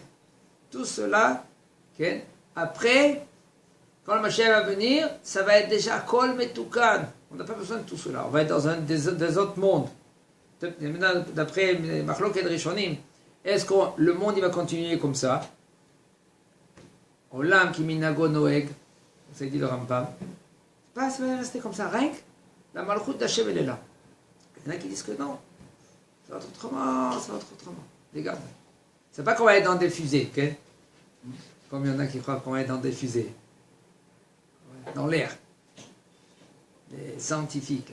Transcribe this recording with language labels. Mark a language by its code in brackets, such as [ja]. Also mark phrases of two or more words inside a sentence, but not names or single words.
[fr] Tout cela, okay. Après, quand le Mashiach va venir, ça va être déjà [he] כל מתוקן. [fr] On n'a pas besoin de tout cela. On va être dans des autres mondes. Maintenant, d'après [he] מחלוקת ראשונים, [fr] est-ce que le monde il va continuer comme ça? [he] עולם כמנהגו נוהג, [fr] ça dit le Rambam. Ça va rester comme ça, rien que la Malchut d'Hashem elle est là. Il y en a qui disent que non. Ça va être autrement, ça va être autrement. Regarde. C'est pas qu'on va être dans des fusées, ok? Comme il y en a qui croient qu'on va être dans des fusées. Dans l'air. Les scientifiques, là.